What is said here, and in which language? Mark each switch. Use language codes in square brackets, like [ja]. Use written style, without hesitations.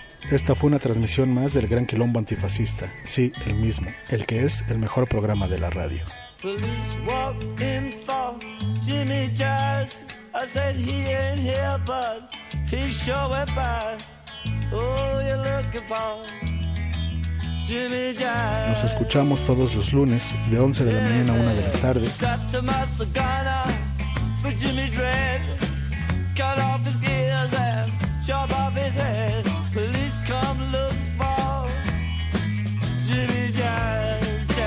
[es] Esta fue una transmisión más del Gran Quilombo Antifascista. Sí, el mismo, el que es el mejor programa de la radio. [en] Police walk in for Jimmy Jazz. I said he ain't here, but he sure went past. Oh, you're looking for Jimmy Jazz. [es] Nos escuchamos todos los lunes de 11 de la mañana a 1 de la tarde. [en] Got to my cigar for Jimmy Dredd. Cut off his gears and chop off his head. Police come look for Jimmy Jazz.